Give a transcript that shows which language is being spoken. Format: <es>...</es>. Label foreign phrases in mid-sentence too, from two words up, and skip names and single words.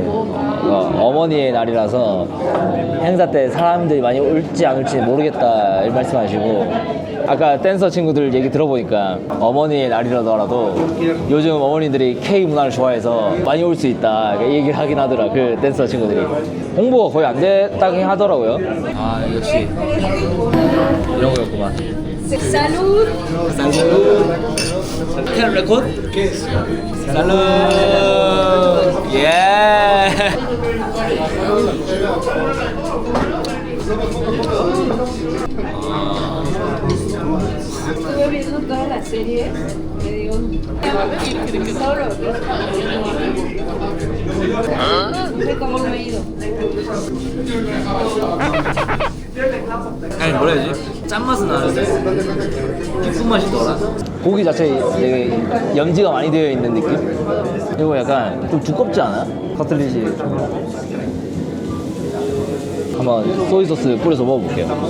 <ko>어머니의 날이라서 행사 때 사람들이 많이 올지 안 올지 모르겠다 이 말씀하시고, 아까 댄서 친구들 얘기 들어보니까 어머니의 날이라더라도 요즘 어머니들이 K 문화를 좋아해서 많이 올 수 있다 얘기를 하긴 하더라. 그 댄서 친구들이 홍보가 거의 안 됐다고 하더라고요. 아 역시 이런 거였구만.</ko> <es>Salud. Salud.</es> <en>Can record?</en> <es>Salud. Yeah. Estuve viendo toda la serie. Me dio solo. No sé cómo me he ido.</es> <ko>아니 뭐라 해야지? 짠맛은 나는데 깊은 맛이 더라. 고기 자체에 되게 염지가 많이 되어 있는 느낌? 그리고 약간 좀 두껍지 않아? 커틀릿이. 한번</ko> <en>soy sauce</en> <ko>뿌려서 먹어볼게요.</ko>